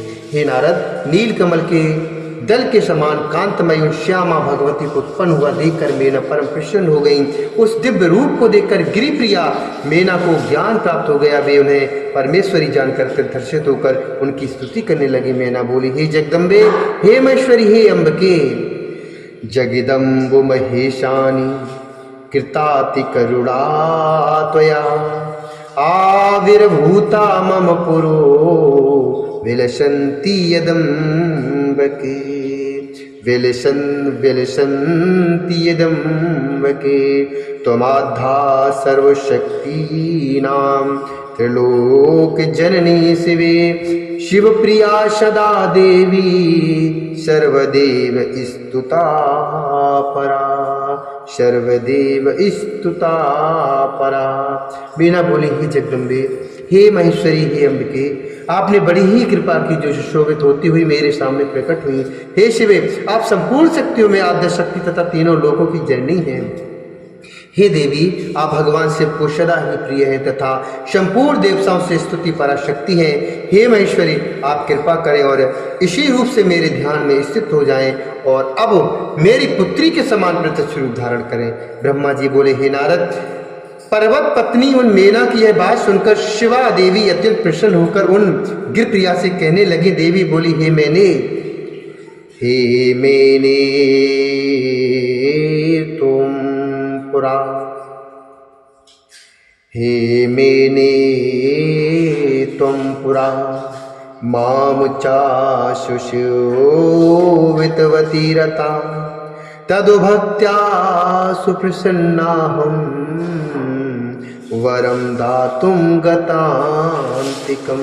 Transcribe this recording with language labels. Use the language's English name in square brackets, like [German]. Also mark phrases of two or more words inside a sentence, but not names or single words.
[Hindi] हे नारद, नीलकमल के दल के समान कांतमय उन श्यामा भगवती को उत्पन्न हुआ देखकर मेना परम प्रसन्न हो गई। उस दिव्य रूप को देखकर गिरिप्रिया मेना को ज्ञान प्राप्त हो गया। वे उन्हें परमेश्वरी जानकर दर्शित होकर उनकी स्तुति करने लगी। मेना बोली, [Sanskrit] हे जगदम्बे, हे महेश्वरी, हे अम्बके, जगिदम्बो महेशानी कृताति करुणा त्वया आविर्भूता मम पुरो विलसन्ति यदम्बके, विलसन्ति यदम्बके, त्वमाद्धा सर्वशक्तीनां त्रिलोक जननी शिवे, शिवप्रिया सदा देवी सर्वदेव स्तुता परा, सर्वदेव स्तुता परा। [Hindi] मीना बोली, हे जगदम्बे, हे महेश्वरी, हे अम्बिके, आपने बड़ी ही कृपा की जो सुशोभित होती हुई मेरे सामने प्रकट हुई। हे शिवे, आप संपूर्ण शक्तियों में आद्य शक्ति तथा तीनों लोकों की जननी हैं। हे देवी, आप भगवान शिव को सदा ही प्रिय हैं तथा संपूर्ण देवताओं से स्तुति पराशक्ति हैं। हे महेश्वरी, आप कृपा करें और इसी रूप से मेरे ध्यान में स्थित हो जाएं और अब मेरी पुत्री के समान प्रत्यक्ष रूप धारण करें। ब्रह्मा जी बोले, हे नारद, पर्वत पत्नी उन मेना की यह बात सुनकर शिवा देवी अत्यंत प्रसन्न होकर उन गिरप्रिया से कहने लगी। देवी बोली, हे मैने तुम पुरा, [Sanskrit] हे मेने त्वं पुरा माम चाशुषोवितवती रता, तदुभक्त्या सुप्रसन्नाहं वरं दातुं गतान्तिकं,